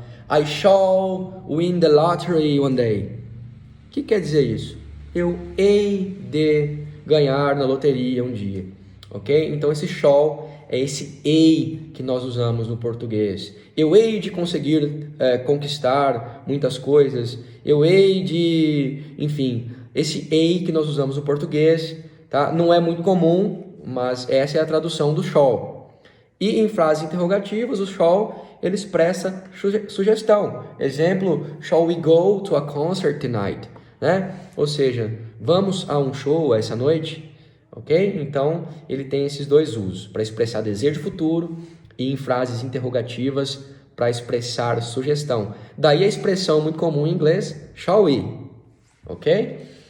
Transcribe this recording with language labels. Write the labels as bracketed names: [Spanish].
[English] I shall win the lottery one day. [Portuguese] O que quer dizer isso? Eu hei de ganhar na loteria um dia. Ok? Então esse shall é esse hei que nós usamos no português. Eu hei de conseguir conquistar muitas coisas. Eu hei de... Enfim, esse hei que nós usamos no português, tá? Não é muito comum, mas essa é a tradução do shall. E em frases interrogativas, o shall ele expressa sugestão. Exemplo, [English] shall we go to a concert tonight? [Portuguese] Né? Ou seja, vamos a um show essa noite? Ok? Então, ele tem esses dois usos, para expressar desejo futuro e em frases interrogativas para expressar sugestão. Daí a expressão muito comum em inglês, [English] shall we? [Portuguese] Ok?